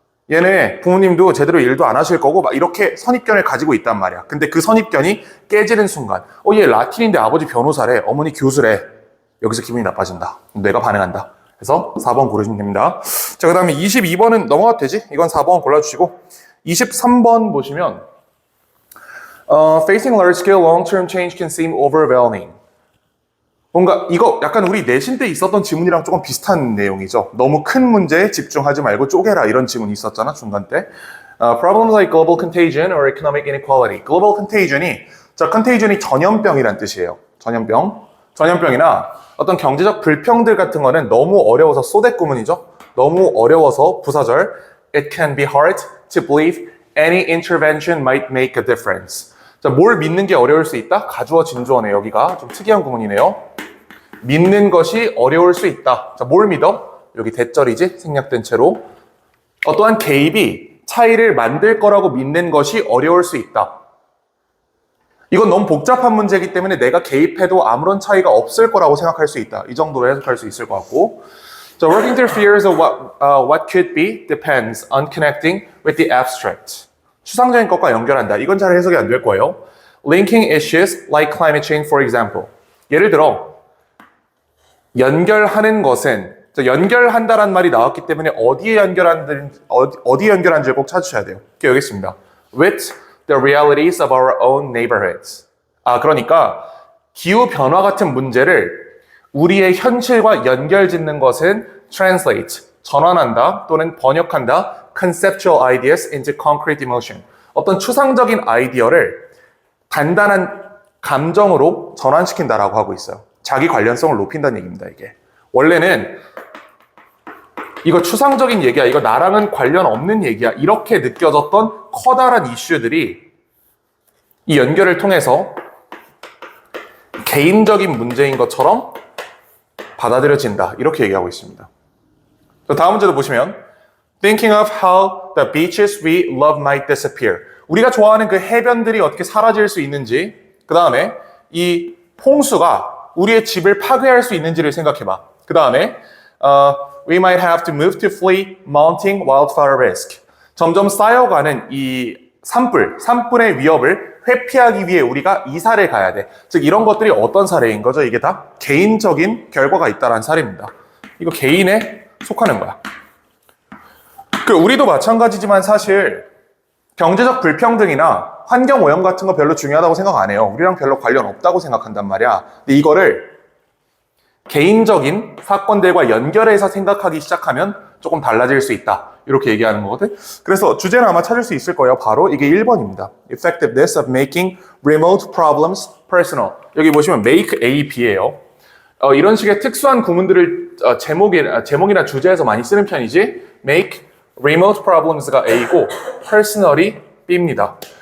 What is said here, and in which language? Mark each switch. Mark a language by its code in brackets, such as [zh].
[ko] 얘네 부모님도 제대로 일도 안 하실 거고 막 이렇게 선입견을 가지고 있단 말이야. 근데 그 선입견이 깨지는 순간 얘 라틴인데 아버지 변호사래, 어머니 교수래. 여기서 기분이 나빠진다. 뇌가 반응한다. 그래서 4번 고르시면 됩니다. 자, 그 다음에 22번은 넘어가도 되지? 이건 4번 골라주시고 23번 보시면 [en] Facing large-scale long-term change can seem overwhelming. [ko] 뭔가 이거 약간 우리 내신 때 있었던 지문이랑 조금 비슷한 내용이죠. 너무 큰 문제에 집중하지 말고 쪼개라 이런 지문이 있었잖아, 중간 때. [en] Problems like global contagion or economic inequality. [ko] Global contagion이, contagion이 전염병이란 뜻이에요. 전염병이나 어떤 경제적 불평들 같은 거는 너무 어려워서 쏘대구문이죠. 너무 어려워서 부사절. [en] It can be hard to believe any intervention might make a difference. [ko] 자, 뭘 믿는 게 어려울 수 있다? 가주어 진주어네. 여기가 좀 특이한 구문이네요. 믿는 것이 어려울 수 있다. 자, 뭘 믿어? 여기 대절이지? 생략된 채로. 어떠한 개입이 차이를 만들 거라고 믿는 것이 어려울 수 있다. 이건 너무 복잡한 문제이기 때문에 내가 개입해도 아무런 차이가 없을 거라고 생각할 수 있다. 이 정도로 해석할 수 있을 것 같고. [en] So working through fears of what could be depends on connecting with the abstract. [ko] 추상적인 것과 연결한다. 이건 잘 해석이 안 될 거예요. [en] Linking issues like climate change, for example. [ko] 예를 들어 연결하는 것은 연결한다란 말이 나왔기 때문에 어디에 연결한지를 꼭 찾으셔야 돼요. 여기 있습니다. [en] With the realities of our own neighborhoods. [ko] 그러니까 기후 변화 같은 문제를 우리의 현실과 연결짓는 것은 [en] translate, [ko] 전환한다 또는 번역한다 [en] conceptual ideas into concrete emotion. [ko] 어떤 추상적인 아이디어를 단단한 감정으로 전환시킨다라고 하고 있어요. 자기 관련성을 높인다는 얘기입니다, 이게. 원래는 이거 추상적인 얘기야, 이거 나랑은 관련 없는 얘기야, 이렇게 느껴졌던 커다란 이슈들이 이 연결을 통해서 개인적인 문제인 것처럼 받아들여진다, 이렇게 얘기하고 있습니다. 다음 문제도 보시면 [en] Thinking of how the beaches we love might disappear. [ko] 우리가 좋아하는 그 해변들이 어떻게 사라질 수 있는지, 그 다음에 이 홍수가 우리의 집을 파괴할 수 있는지를 생각해봐. 그 다음에 [en] We might have to move to flee mounting wildfire risk. [ko] 점점 쌓여가는 이 산불의 위협을 회피하기 위해 우리가 이사를 가야 돼. 즉 이런 것들이 어떤 사례인 거죠? 이게 다 개인적인 결과가 있다라는 사례입니다. 이거 개인에 속하는 거야. 우리도 마찬가지지만 사실 경제적 불평등이나 환경 오염 같은 거 별로 중요하다고 생각 안 해요. 우리랑 별로 관련 없다고 생각한단 말이야. 근데 이거를 개인적인 사건들과 연결해서 생각하기 시작하면 조금 달라질 수 있다. 이렇게 얘기하는 거거든. 그래서 주제는 아마 찾을 수 있을 거예요. 바로 이게 1번입니다. [en] Effectiveness of making remote problems personal. [ko] 여기 보시면 make A, B예요. 이런 식의 특수한 구문들을 제목이나 주제에서 많이 쓰는 편이지. make remote problems가 A고 personally B입니다.